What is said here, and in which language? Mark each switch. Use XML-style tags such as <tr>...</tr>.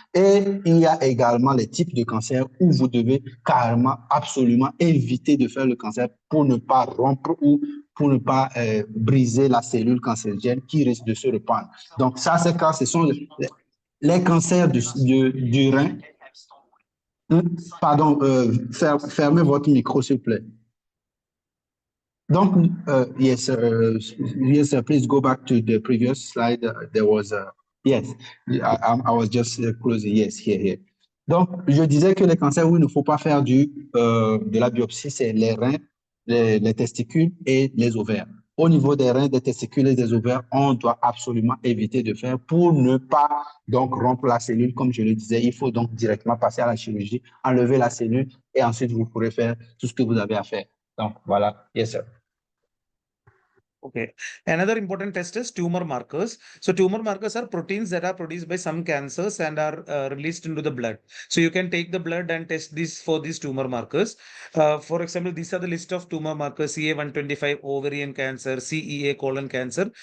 <fr>Et il y a également les types de cancers où vous devez carrément, absolument éviter de faire le cancer pour ne pas rompre ou pour ne pas briser la cellule cancérigène qui risque de se répandre. Donc ça, c'est quand ce sont les cancers du rein. Pardon, fermez votre micro, s'il vous plaît.</fr> <en>Donc, yes, please go back to the previous slide. There was, yes, I was just closing, yes, here.</en> <fr>Donc, je disais que les cancers où il ne faut pas faire de la biopsie, c'est les reins, les testicules et les ovaires. Au niveau des reins, des testicules et des ovaires, on doit absolument éviter de faire pour ne pas donc rompre la cellule. Comme je le disais, il faut donc directement passer à la chirurgie, enlever la cellule et ensuite vous pourrez faire tout ce que vous avez à faire. Donc voilà,</fr> <en>yes sir. Okay. Another important test is tumor markers. So tumor markers are proteins that are produced by some cancers and are released into the blood. So you can take the blood and test these for these tumor markers. For example, these are the list of tumor markers: CA125 ovarian cancer, CEA colon cancer.</en>